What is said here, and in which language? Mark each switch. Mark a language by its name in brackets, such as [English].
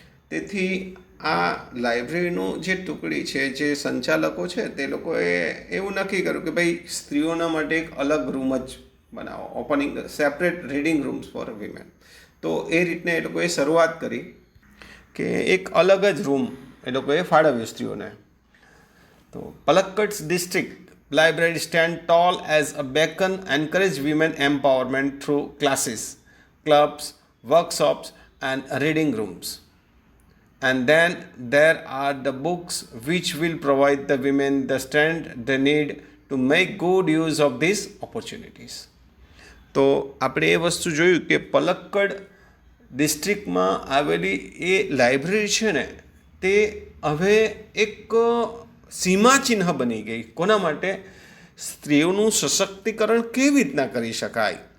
[Gujarati] તેથી આ લાઇબ્રેરીનું જે ટુકડી છે, જે સંચાલકો છે, તે લોકોએ એવું નક્કી કર્યું કે ભાઈ સ્ત્રીઓના માટે એક અલગ રૂમ જ બનાવો, [English] Opening separate reading rooms for women. [Gujarati] તો એ રીતને એ લોકોએ શરૂઆત કરી કે એક અલગ જ રૂમ એ લોકોએ ફાળવ્યું સ્ત્રીઓને. [English] તો Palakkad district library stand tall as a beacon, encourage women empowerment through classes, clubs, workshops and reading rooms. And then there are the books which will provide the women the strength they need to make good use of these opportunities. [Gujarati] તો આપણે એ વસ્તુ જોયું કે પલક્કડ ડિસ્ટ્રિક્ટમાં આવેલી એ library છે ને, તે હવે એક સીમાચિહ્ન બની ગઈ. કોના માટે? સ્ત્રીઓનું સશક્તિકરણ કેવી રીતના કરી શકાય.